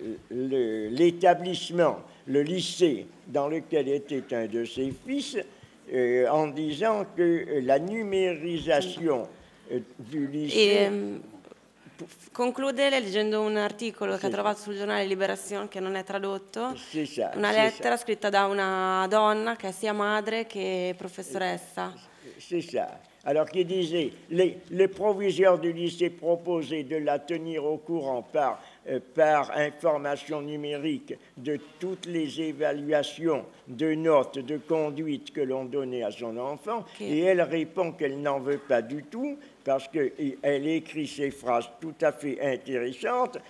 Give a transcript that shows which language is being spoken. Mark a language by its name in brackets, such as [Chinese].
[French] l'établissement, le lycée dans lequel était un de ses fils, en disant que la numérisation du lycée... [Italian] Conclude leggendo un articolo che ha trovato sul giornale Libération, che non è tradotto, una lettera scritta da una donna che è sia madre che professoressa. [French] C'est ça. Alors qu'il disait, le proviseur du lycée proposait de la tenir au courant par information numérique de toutes les évaluations de notes, de conduite que l'on donnait à son enfant, et elle répond qu'elle n'en veut pas du tout, parce qu'elle écrit ces phrases tout à fait intéressantes.